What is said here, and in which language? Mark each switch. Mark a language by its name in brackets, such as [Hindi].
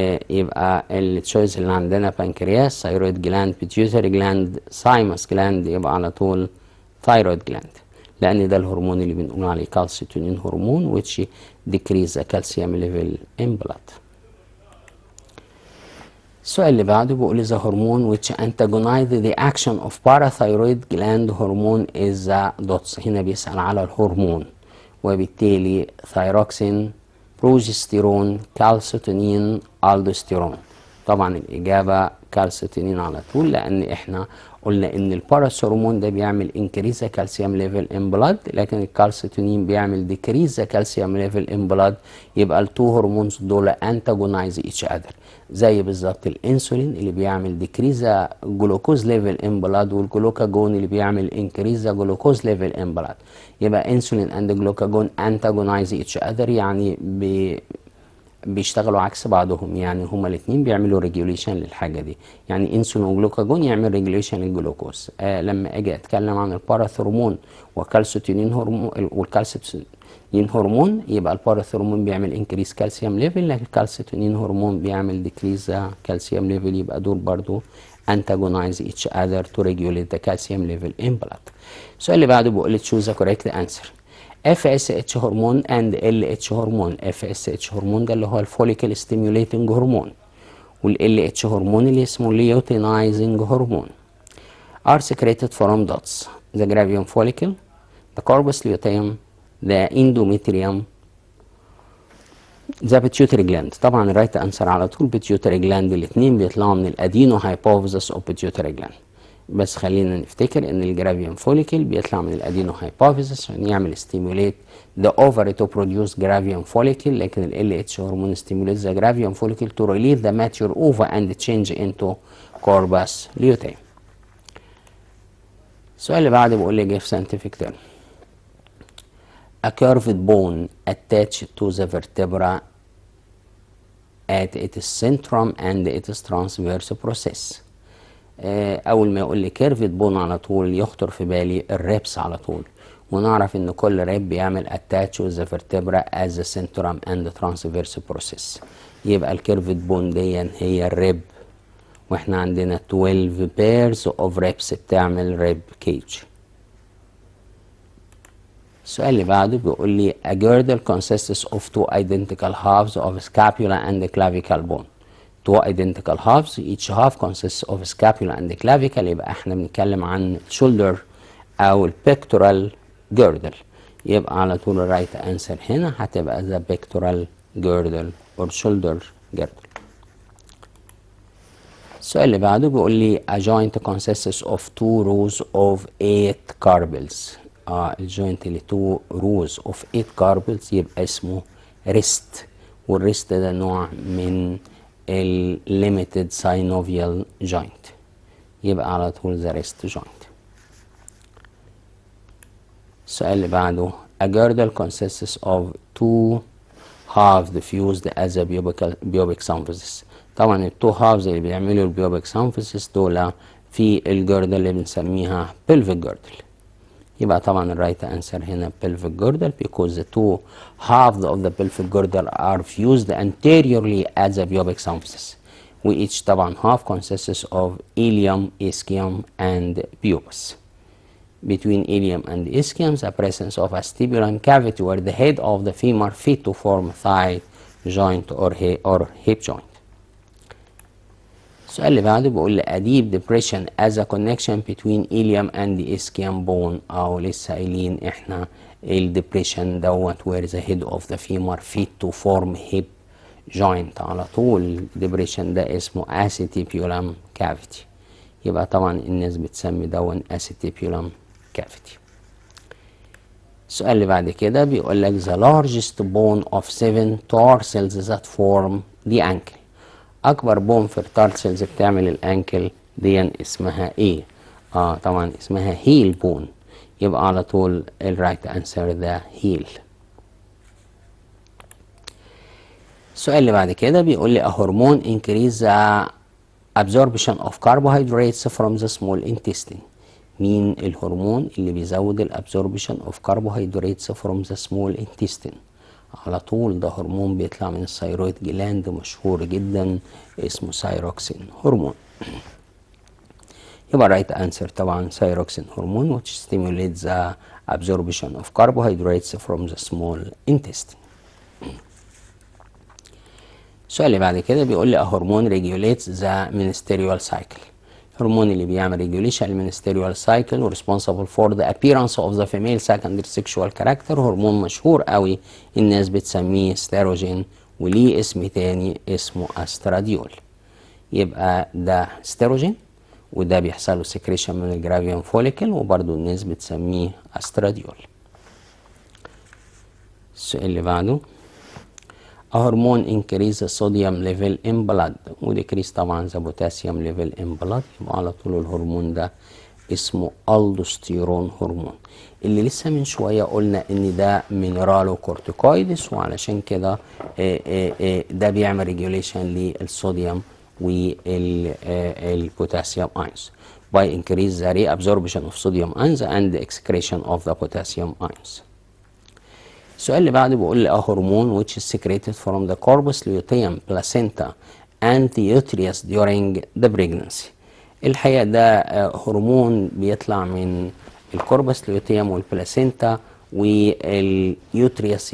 [Arabic] يبقى التشويس اللي عندنا بانكرياس، ثايرويد جلاند، بيتيوتري جلاند، سايمس جلاند، يبقى على طول ثايرويد جلاند، لان ده الهرمون اللي بنقول عليه كالسيتونين هرمون [English] which decrease the calcium level in blood. [Arabic] السؤال اللي بعده بيقول [English] the hormone which antagonize the action of parathyroid gland hormone is the dots. [Arabic] هنا بيسأل على الهرمون، وبالتالي ثايروكسين، بروجستيرون، كالسيتونين، الدوستيرون. طبعا الإجابة كالسيتونين على طول، لأن احنا قلنا إن الباراث هرمون ده بيعمل انكريز كالسيوم ليفل ان بلاد، لكن الكالسيتونين بيعمل ديكريز كالسيوم ليفل ان بلاد. يبقى التو هرمونز دول انتاجونايز ايتش اذر، زي بالظبط الانسولين اللي بيعمل ديكريز جلوكوز ليفل ان بلاد، والجلوكاجون اللي بيعمل انكريز جلوكوز ليفل ان بلاد. يبقى انسولين اند جلوكاجون انتاجونايز ايتش اذر، يعني بيشتغلوا عكس بعضهم، يعني هما الاثنين بيعملوا ريجوليشن للحاجه دي. يعني انسولين وجلوكاجون يعمل ريجوليشن للجلوكوز. لما اجي اتكلم عن الباراثرمون وكالسيتونين هرمون، والكالسيتونين هرمون، يبقى الباراثرمون بيعمل انكريس كالسيوم ليفل، لكن الكالسيتونين هرمون بيعمل ديكريز كالسيوم ليفل. يبقى دول برضو [English] antagonize each other to regulate the calcium level in blood. [Arabic] السؤال اللي بعده بيقول لي [English] choose the correct answer. FSH هرمون and LH هرمون. FSH هرمون [Arabic] ده اللي هو [English] الفوليكل ستيميوليتنج هرمون، وال LH هرمون اللي اسمه ليوتينايزنج هرمون are secreted from dots: the gravium follicle, the corpus luteum, the endometrium, the pituitary gland. [Arabic] طبعا الرايت انسر على طول [English] pituitary gland، [Arabic] الاثنين بيطلعوا من الادينو هايبوفيزس او pituitary gland. بس خلينا نفتكر ان الجرافيوم فوليكل بيطلع من الادينو هايبوفيزس عشان يعمل [English] Stimulate the ovary to produce gravium follicle، لكن ال LH هرمون stimulates the gravium follicle to release the mature ova and change into corpus luteum. [Arabic] السؤال اللي بعده بيقول لي [English] give scientific term. A curved bone attached to the vertebra at its centrum and its transverse process. [Arabic] اول ما يقول لي كيرفد بون على طول يخطر في بالي الريبس على طول، ونعرف ان كل ريب بيعمل [English] Attach the vertebra as the centrum and transverse process. [Arabic] يبقى الكيرفد بون دي هي الريب، واحنا عندنا 12 بيرز اوف ريبس بتعمل ريب كيج. السؤال اللي بعده بيقول لي [English] a girdle consists of two identical halves of scapula and clavicle bone. two identical halves, each half consists of scapula and clavicle. [Arabic] يبقى احنا بنتكلم عن [English] shoulder او pectoral girdle. [Arabic] يبقى على طول [English] الرايت انسر هنا هتبقى the pectoral girdle or shoulder girdle. [Arabic] السؤال اللي بعده بيقول لي [English] a joint consists of two rows of 8 carpals. الجوينت اللي 2 rows of 8 carpals [Arabic] يبقى اسمه [English] wrist، والريست ده نوع من limited synovial joint، يبقى على طول the wrist joint. [Arabic] السؤال اللي بعده [English] a girdle consists of two halves fused as a pubic symphysis. [Arabic] طبعا التو halves اللي بيعملوا البيوبيك symphysis دول في الجردل اللي بنسميها [English] pelvic girdle. [Arabic] يبقى طبعا [English] الرايت انسر هنا pelvic girdle because the two halves of the pelvic girdle are fused anteriorly at the pubic symphysis. each طبعا half consists of ilium, ischium and pubis. Between ilium and ischium the presence of a stipulum cavity where the head of the femur fit to form thigh joint or hip joint. [Arabic] السؤال اللي بعده بيقول لي a deep depression as a connection between ilium and the ischium bone، او لسه قايلين احنا [English] الديبريشن that where the head of the femur fit to form hip joint. على طول الديبريشن ده اسمه acetipulum cavity. [Arabic] يبقى طبعا الناس بتسمي دون اسيتيبيولم كافيتي. السؤال اللي بعد كده بيقول لك [English] the largest bone of 7 tarsals that form the ankle. [Arabic] اكبر بون في التارسلز بتعمل الانكل دي اسمها ايه؟ طبعا اسمها هيل بون. يبقى على طول الرايت انسر ده هيل. السؤال اللي بعد كده بيقول لي [English] a hormone increase the absorption of carbohydrates from the small intestine. [Arabic] مين الهرمون اللي بيزود [English] الابزوربشن of carbohydrates from the small intestine? [Arabic] على طول ده هرمون بيطلع من الثيرويد جلاند مشهور جدا اسمه ثايروكسين هرمون. يبقى رايت انسر طبعا [English] Thyroxine هرمون which stimulates the absorption of carbohydrates from the small intestine. [Arabic] السؤال اللي بعد كده بيقول لي [English] a hormone regulates the menstrual cycle. الهرمون اللي بيعمل ريجوليشن المنستيريال سايكل وريسبونسبل for the appearance of the female secondary sexual character. [Arabic] هرمون مشهور قوي الناس بتسميه ستيروجين وليه اسم تاني اسمه استراديول. يبقى ده ستيروجين وده بيحصل له سكريشن من الجرافيان فوليكل وبرده الناس بتسميه استراديول. السؤال اللي بعده [English] a hormone increase the sodium level in blood وديكريس طبعا the potassium level in blood. [Arabic] يبقى على طول الهرمون ده اسمه الدوستيرون هرمون اللي لسه من شويه قلنا ان ده مينرالو كورتيكويدس وعلشان كده ده بيعمل ريجوليشن للصوديوم والبوتاسيوم ايونز [English] by increase the reabsorption of sodium ions and the excretion of the potassium ions. [Arabic] السؤال اللي بعده بيقول لي [English] هرمون which is secreted from the corpus luteum placenta and the uterus during the pregnancy. [Arabic] الحقيقة ده هرمون بيطلع من الكوربس لوتيوم والبلاسينتا واليوتريس.